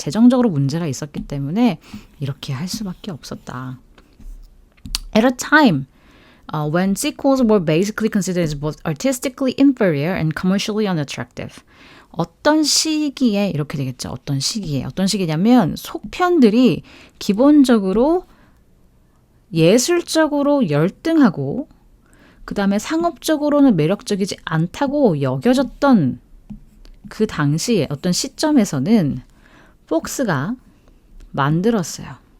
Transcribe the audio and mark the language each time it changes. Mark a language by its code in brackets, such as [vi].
[ko] 재정적으로 문제가 있었기 때문에 이렇게 할 수밖에 없었다. [en] At a time when sequels were basically considered as both artistically inferior and commercially unattractive. [ko] 어떤 시기에 이렇게 되겠죠. 어떤 시기냐면 속편들이 기본적으로 예술적으로 열등하고 그 다음에 상업적으로는 매력적이지 않다고 여겨졌던 그 당시에 어떤 시점에서는 폭스가 만들었어요.